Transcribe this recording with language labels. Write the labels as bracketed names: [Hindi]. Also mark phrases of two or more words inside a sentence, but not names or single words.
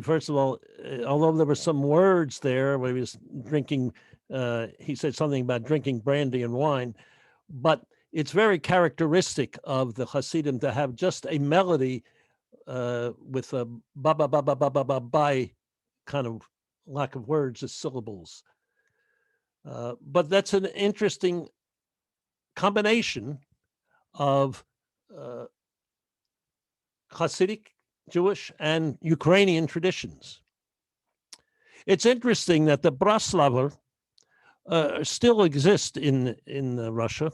[English] First of all, although there were some words there where he was drinking, he said something about drinking brandy and wine, but it's very characteristic of the Hasidim to have just a melody with a ba ba ba ba ba ba ba ba kind of lack of words as syllables. But that's an interesting combination of Hasidic, Jewish, and Ukrainian traditions. It's interesting that the Braslaver still exist in Russia.